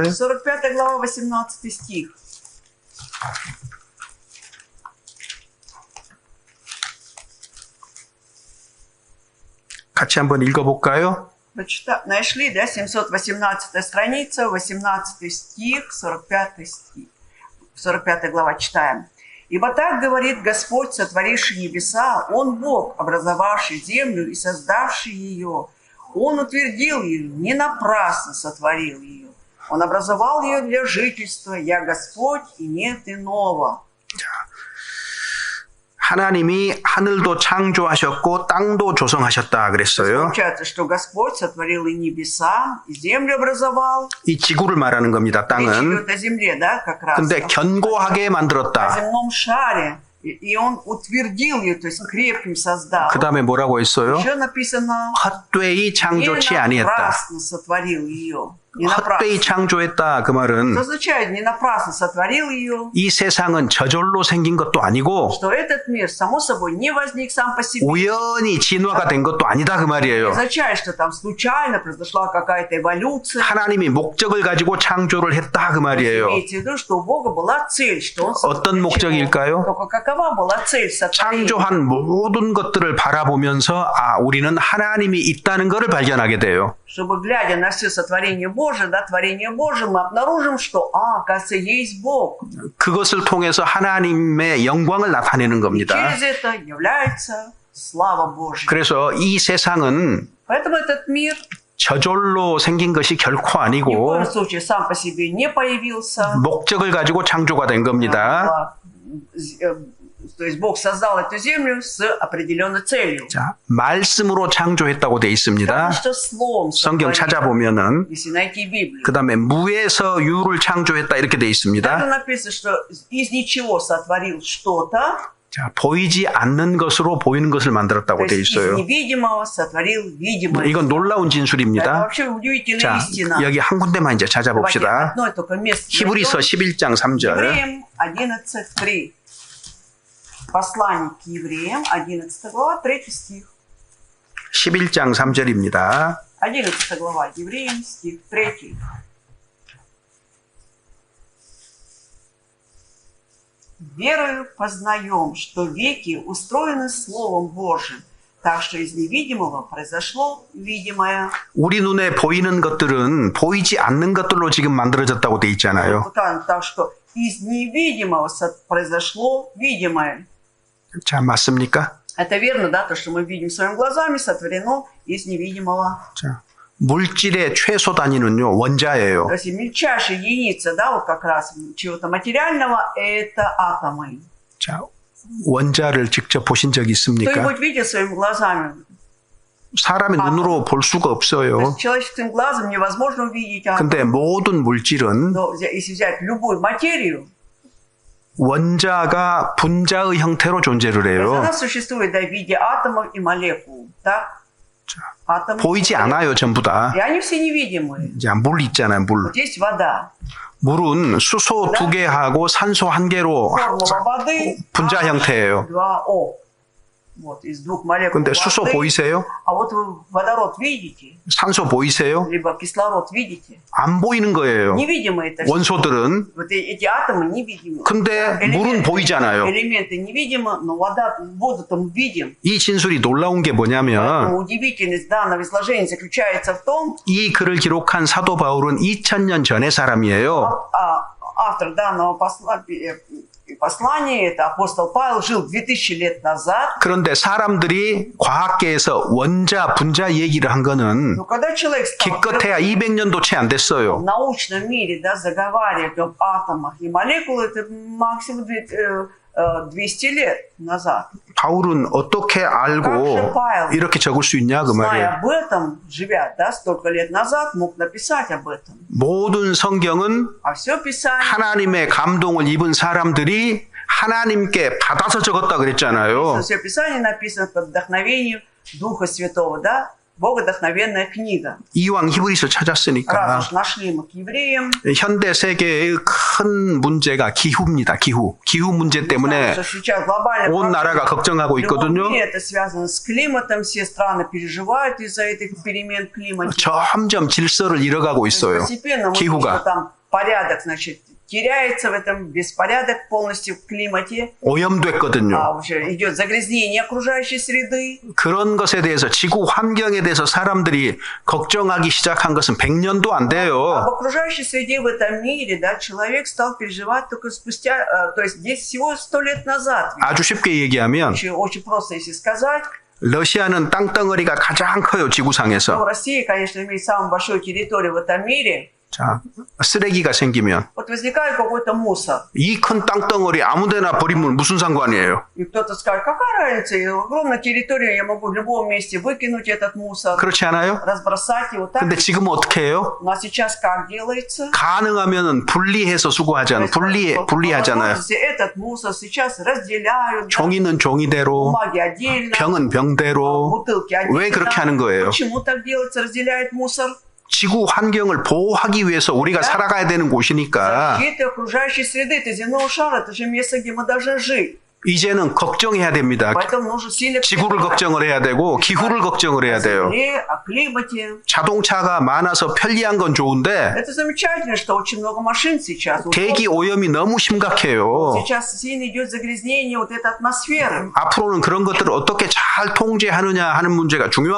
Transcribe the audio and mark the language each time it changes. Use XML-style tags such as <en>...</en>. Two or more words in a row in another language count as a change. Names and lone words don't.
<ru>45 глава, 18 стих.</ru> <ko>같이 한번 읽어볼까요?</ko> <ru>Нашли, да, 718 страница, 18 стих, 45 стих. 45 глава читаем. «Ибо так говорит Господь, сотворивший небеса, Он Бог, образовавший землю и создавший ее. Он утвердил ее, не напрасно сотворил ее. Он образовал ее для жительства. Я Господь, и нет иного».</ru> <ko>하나님이 하늘도 창조하셨고 땅도 조성하셨다 그랬어요.</ko> <ru>Получается, что Господь сотворил и небеса, и землю образовал.</ru> <ko>이 지구를 말하는 겁니다.</ko> <ru>Речь</ru> <ko>땅은.</ko> <ru>идет о земле, да, как раз.</ru> <ko>근데 견고하게</ko> <ru>О</ru> <ko>만들었다.</ko> <ru>земном шаре. И он утвердил ее, то есть крепким создал.</ru> <ko>그 다음에 뭐라고 했어요?</ko> <ru>Еще написано,</ru> <ko>헛되이</ko> <ru>не</ru> <ko>창조치 아니했다.</ko> <ru>напрасно сотворил ее. Не</ru> <ko>헛되이</ko> <ru>напрасно.</ru> <ko>창조했다 그</ko> <ru>Что</ru> <ko>말은</ko> <ru>означает, не напрасно сотворил ее,</ru> <ko>이 세상은 저절로 생긴 것도 아니고</ko> <ru>что этот мир, само собой, не возник сам по себе.</ru> <ko>우연히 진화가 된 것도 아니다 그</ko> <ru>Не</ru> <ko>말이에요.</ko> <ru>означает, что там случайно произошла какая-то эволюция.</ru> <ko>하나님이 목적을 가지고 창조를 했다 그 말이에요.</ko> <ru>Имейте в виду, что у Бога была цель, что Он сотворил.</ru> <ko>어떤 목적일까요?</ko> <ru>Только какова была цель сотворения?</ru> <ko>창조한 모든 것들을 바라보면서 아 우리는 하나님이 있다는 것을 발견하게 돼요.</ko> <ru>Чтобы, глядя на все сотворение Божие, да, творение Божие, мы обнаружим, что, оказывается, есть Бог.</ru> <ko>그것을 통해서 하나님의 영광을 나타내는</ko> <ru>И</ru> <ko>겁니다.</ko> <ru>через это является слава Божья.</ru> <ko>그래서 이 세상은</ko> <ru>Поэтому этот мир</ru> <ko>저절로 생긴 것이 결코</ko> <ru>ни в</ru> <ko>아니고</ko> <ru>коем случае сам по себе не появился.</ru> <ko>목적을 가지고 창조가 된 겁니다.</ko> <ru>То есть Бог создал эту землю с определенной целью.</ru> <ko>자, 말씀으로 창조했다고 돼 있습니다.</ko> <ru>Потому что словом</ru> <ko>성경</ko> <ru>сотворил.</ru> <ko>찾아보면은</ko> <ru>Если найти Библию.</ru> <ko>그 다음에 무에서 유를 창조했다 이렇게 돼</ko> <ru>Также</ru> <ko>있습니다.</ko> <ru>написано, что из ничего сотворил что-то,</ru> <ko>자, 보이지 않는 것으로 보이는 것을</ko> <ru>то</ru> <ko>만들었다고 돼</ko> <ru>есть из</ru> <ko>있어요.</ko> <ru>невидимого сотворил видимое.</ru> <ko>이건 놀라운</ko> <ru>Это</ru> <ko>진술입니다.</ko> <ru>вообще удивительная</ru> <ko>자,</ko> <ru>истина.</ru> <ko>여기 한 군데만 이제</ko> <ru>Давайте</ru> <ko>찾아봅시다.</ko> <ru>одно только место.</ru> <ko>히브리서</ko> <ru>найдем.</ru> <ko>11장 3절.</ko> <ru>Евреям 11:3. Послание к евреям, 11 глава, 3 стих.</ru> <ko>11장 3절입니다.</ko> <ru>11 глава, евреям, стих 3. «Верою познаем, что веки устроены Словом Божьим, так что из невидимого произошло видимое».</ru> <ko>우리 눈에 보이는 것들은 보이지 않는 것들로 지금 만들어졌다고 돼 있잖아요.</ko> <ru>Так что из невидимого произошло видимое.</ru> <ko>자, 맞습니까?</ko> <ru>Это верно, да, то, что мы видим своими глазами, сотворено из невидимого.</ru> <ko>자, 물질의 최소 단위는요, 원자예요.</ko> <ru>То есть мельчайшая единица, да, вот как раз чего-то материального, это атомы.</ru> <ko>자, 원자를 직접 보신 적 있습니까?</ko> <ru>Кто-нибудь видел своими глазами?</ru> <ko>사람의 눈으로 볼 수가</ko> <ru>То</ru> <ko>없어요.</ko> <ru>есть человеческим глазом невозможно увидеть атом.</ru> <ko>근데 모든 물질은</ko> <ru>Но если взять любую материю,</ru> <ko>원자가 분자의 형태로 존재를</ko> <ru>то есть</ru> <ko>해요.</ko> <ru>она существует да, в виде атомов и молекул. Так? Атомы,</ru> <ko>보이지 않아요, 전부 다.</ko> <ru>и они все невидимые.</ru> <ko>자, 물 있잖아요, 물.</ko> <ru>Вот есть вода.</ru> <ko>물은 수소 2개하고 산소 1개로</ko> <ru>Формула воды</ru> <ko>분자 형태예요.</ko> <ru>H2O. Вот, из 2 молекул</ru> <ko>근데 수소</ko> <ru>воды.</ru> <ko>보이세요?</ko> <ru>А вот вы водород видите?</ru> <ko>산소 보이세요?</ko> <ru>Либо кислород видите?</ru> <ko>안 보이는 거예요.</ko> <ru>Невидимо это.</ru> <ko>원소들은.</ko> <ru>Вот эти атомы невидимы.</ru> <ko>근데 물은 보이잖아요.</ko> <ru>Элементы невидимы, но воду-то мы видим.</ru> <ko>이 진술이 놀라운 게 뭐냐면</ko> <ru>Поэтому удивительность данного изложения заключается в том,</ru> <ko>이 글을 기록한 사도 바울은 2000년 전의 사람이에요.</ko> <ru>автор данного послания, это апостол Павел, жил 2000 лет назад.</ru> <ko>그런데 사람들이 과학계에서 원자, 분자 얘기를 한 거는</ko> <ru>Но когда человек стал</ru> <ko>기껏해야 200년도 채 안</ko> <ru>в</ru> <ko>됐어요.</ko> <ru>научном мире, да, заговаривать об атомах и молекулах, это максимум 200 лет назад.</ru> <ko>바울은 어떻게 알고 이렇게 적을 수 있냐 그</ko> <ru>Зная</ru> <ko>말이에요.</ko> <ru>об этом, живя, да, столько лет назад, мог написать об этом.</ru> <ko>모든 성경은</ko> <ru>А все Писание,</ru> <ko>하나님의 감동을 입은 사람들이 하나님께 받아서 적었다 그랬잖아요.</ko> <ru>все Писание написано под вдохновением Духа Святого, да? Богодохновенная книга.</ru> <ko>이왕 히브리서 찾았으니까</ko> <ru>Раз уж нашли мы к евреям,</ru> <ko>현대 세계의 큰 문제가 기후입니다. 기후 문제 때문에</ko> <ru>что сейчас глобальная</ru> <ko>온 나라가 걱정하고</ko> <ru>в любом</ru> <ko>있거든요.</ko> <ru>мире это связано с климатом, все страны переживают из-за этих перемен климата.</ru> <ko>점점 질서를 잃어가고 있어요.</ko> <ru>Постепенно мы видим, что</ru> <ko>기후가</ko> <ru>там порядок, значит, теряется в этом, беспорядок полностью в климате,</ru> <ko>오염됐거든요.</ko> <ru>уже идет загрязнение окружающей среды.</ru> <ko>그런 것에 대해서 지구 환경에 대해서 사람들이 걱정하기 시작한 것은 100년도 안</ko> <ru>Об</ru> <ko>돼요.</ko> <ru>окружающей среде в этом мире, да, человек стал переживать только спустя, то есть здесь всего 100 лет назад.</ru> <ko>아주 쉽게 얘기하면</ko> <ru>Очень просто, если сказать.</ru> <ko>러시아는 땅덩어리가 가장 커요. 지구상에서.</ko> <ru>Но Россия, конечно, имеет самую большую территорию в этом мире.</ru> <ko>자, 쓰레기가 생기면</ko> <ru>Вот возникает какой-то мусор.</ru> <ko>이 큰 땅덩어리 아무데나 버리면 무슨 상관이에요?</ko> <ru>И кто-то скажет, какая разница, огромная территория, я могу в любом месте выкинуть этот мусор,</ru> <ko>그렇지 않아요?</ko> <ru>разбросать его. Так,</ru> <ko>근데 지금은 어떻게 해요?</ko> <ru>но сейчас как делается?</ru> <ko>가능하면 분리해서 수거하잖아요. 분리하잖아요.</ko> <ru>Возможности этот мусор сейчас разделяют.</ru> <ko>종이는 종이대로,</ko> <ru>Бумаги отдельно,</ru> <ko>병은 병대로.</ko> <ru>бутылки отдельно.</ru> <ko>왜 그렇게 하는 거예요?</ko> <ru>Почему так делается, разделяют мусор?</ru> <ko>지구 환경을 보호하기 위해서 우리가 살아가야 되는 곳이니까</ko> <ru>Защита окружающей среды, это земного шара, это же место, где мы должны жить.</ru> <ko>이제는 걱정해야 됩니다.</ko> <ru>Поэтому нужно сильно</ru> <ko>지구를 걱정을 해야 되고 기후를 걱정을 해야 돼요.</ko> <ru>о климате.</ru> <ko>자동차가 많아서 편리한 건 좋은데</ko> <ru>Это замечательно, что очень много машин сейчас.</ru> <ko>대기 오염이 너무 심각해요.</ko> <ru>Сейчас сильно идет загрязнение вот этой атмосферы.</ru> <ko>앞으로는 그런 것들을 어떻게 잘 통제하느냐 하는 문제가 중요한</ko>